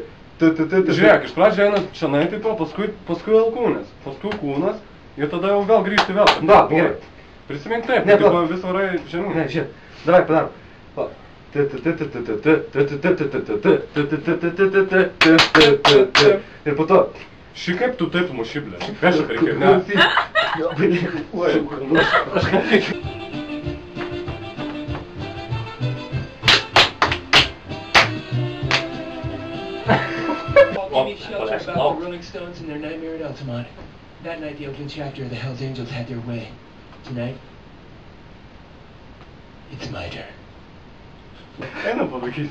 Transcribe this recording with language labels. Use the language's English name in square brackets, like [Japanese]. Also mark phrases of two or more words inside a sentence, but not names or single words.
[Lithuanian] Žiūrėk, iš pradžio eina šiandien tipo, paskui alkūnės, paskui kūnas ir tada jau vėl grįžti vėl. Da, gerai. Prisimink taip, Ne, tipo vis varai žemyn. Ne, žiūrėk. Davai, padarom. Va. Ir po to. Ši kaip tu taip muši, ble. Kas čia reikia, ne? [English] Give me shelter about the Rolling Stones and their Nightmare at Altamont. That night, the Oakland chapter of the Hells Angels had their way. Tonight, it's my turn. [Lithuanian] Einam padarysim.